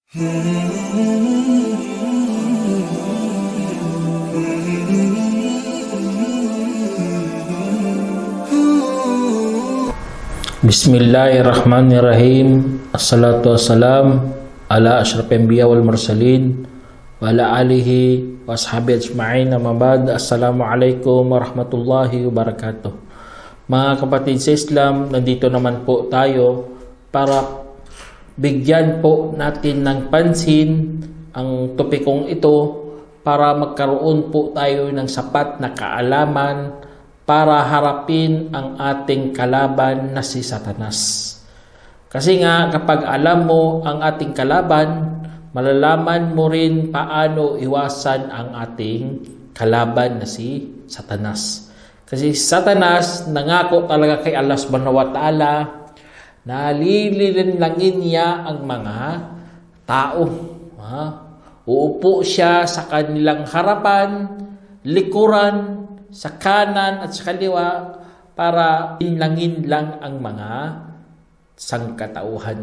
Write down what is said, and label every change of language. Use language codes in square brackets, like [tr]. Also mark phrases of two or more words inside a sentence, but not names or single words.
[ar] بسم الله الرحمن الرحيم. والصلاة والسلام على أشرف الأنبياء والمرسلين وعلى آله وأصحابه أجمعين. أما بعد. السلام عليكم ورحمة الله وبركاته. [tl] Mga kapatid sa Islam, nandito naman po tayo para bigyan po natin ng pansin ang topikong ito para magkaroon po tayo ng sapat na kaalaman para harapin ang ating kalaban na si Satanas. Kasi nga kapag alam mo ang ating kalaban, malalaman mo rin paano iwasan ang ating kalaban na si Satanas. Kasi Satanas nangako talaga kay Allah [ar] سبحانه وتعالى [tl] na lililinlangin niya ang mga tao. Uupo siya sa kanilang harapan, likuran, sa kanan at sa kaliwa para linlangin lang ang mga sangkatauhan.